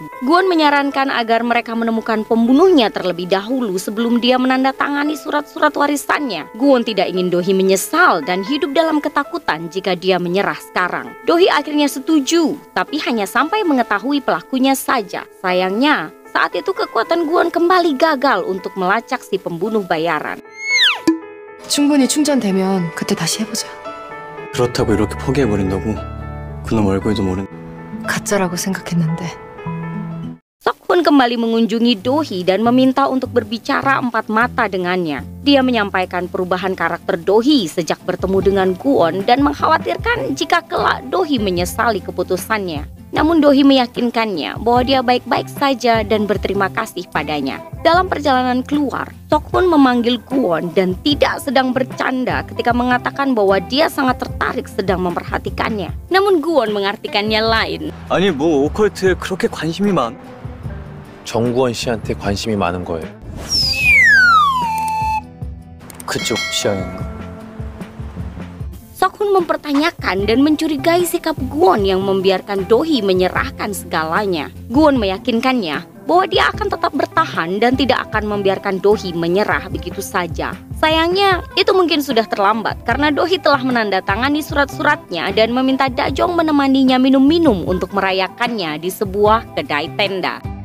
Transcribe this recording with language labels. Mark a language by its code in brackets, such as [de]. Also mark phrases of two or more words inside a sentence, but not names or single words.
[id] Kwon menyarankan agar mereka menemukan pembunuhnya terlebih dahulu sebelum dia menandatangani surat-surat warisannya. Kwon tidak ingin Dohee menyesal dan hidup dalam ketakutan jika dia menyerah sekarang. Dohee akhirnya setuju, tapi hanya sampai mengetahui pelakunya saja. Sayangnya, saat itu kekuatan Kwon kembali gagal untuk melacak si pembunuh bayaran. [ko] 충분히 충전되면 그때 다시 해보자. 그렇다고 이렇게 포기해버린다고? 그놈 얼굴도 모른. 가짜라고 생각했는데. [id] Seok-hun kembali mengunjungi Dohee dan meminta untuk berbicara empat mata dengannya. Dia menyampaikan perubahan karakter Dohee sejak bertemu dengan Kwon dan mengkhawatirkan jika kelak Dohee menyesali keputusannya. Namun Dohee meyakinkannya bahwa dia baik-baik saja dan berterima kasih padanya. Dalam perjalanan keluar, Seok-hun memanggil Kwon dan tidak sedang bercanda ketika mengatakan bahwa dia sangat tertarik sedang memperhatikannya. Namun Kwon mengartikannya lain. [ko] 아니 뭐 오컬트에 그렇게 관심이 많? 정구원 씨한테 관심이 많은 거예요. 그쪽 취향인가? [id] Seok-hun mempertanyakan dan mencurigai sikap Kwon yang membiarkan Dohee menyerahkan segalanya. Kwon meyakinkannya bahwa dia akan tetap bertahan dan tidak akan membiarkan Dohee menyerah begitu saja. Sayangnya, itu mungkin sudah terlambat karena Dohee telah menandatangani surat-suratnya dan meminta Dajong menemaninya minum-minum untuk merayakannya di sebuah kedai tenda.